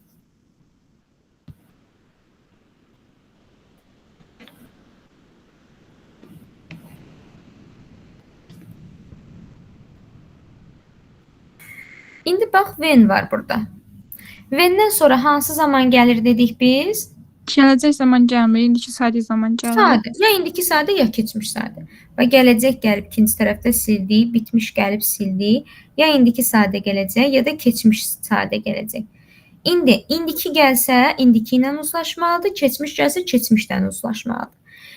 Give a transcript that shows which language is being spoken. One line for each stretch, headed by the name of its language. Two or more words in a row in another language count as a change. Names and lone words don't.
Azerbaijani: İndi bax when var burada. When'dən sonra hansı zaman gəlir dedik biz?
Turkish: Gelecek zaman gelmiyor. İndiki sadece zaman gelmiyor.
Azerbaijani: Sadə. Ya indiki sadə, ya keçmiş sadə. Və gələcək gəlib ikinci tərəfdə sildik, bitmiş gəlib sildik. Ya indiki sadə gələcək, ya da keçmiş sadə gələcək. İndi indiki gəlsə, indiki ilə uzlaşmalıdır, keçmiş gəlsə, keçmişdən uzlaşmalıdır.